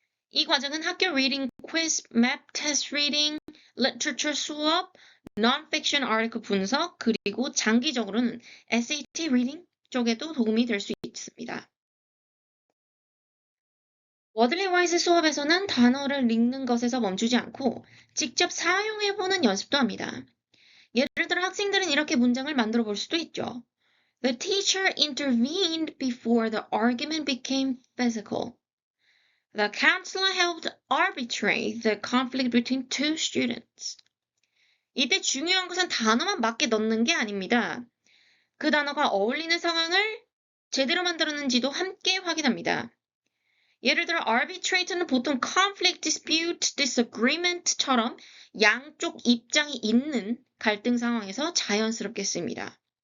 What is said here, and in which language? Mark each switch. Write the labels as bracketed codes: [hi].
[ko] 이 과정은 학교 리딩 퀴즈, 맵 테스트 리딩, 리터처 수업, non-fiction article 분석, 그리고 장기적으로는 SAT 리딩 쪽에도 도움이 될 수 있습니다. 워들리 와이즈 수업에서는 단어를 읽는 것에서 멈추지 않고 직접 사용해보는 연습도 합니다. 예를 들어 학생들은 이렇게 문장을 만들어 볼 수도 있죠. [en] The teacher intervened before the argument became physical. The counselor helped arbitrate the conflict between two students. [ko] 이때 중요한 것은 단어만 맞게 넣는 게 아닙니다. 그 단어가 어울리는 상황을 제대로 만들었는지도 함께 확인합니다. 예를 들어 arbitrate는 보통 conflict, dispute, disagreement처럼 양쪽 입장이 있는 갈등 상황에서 자연스럽게 씁니다.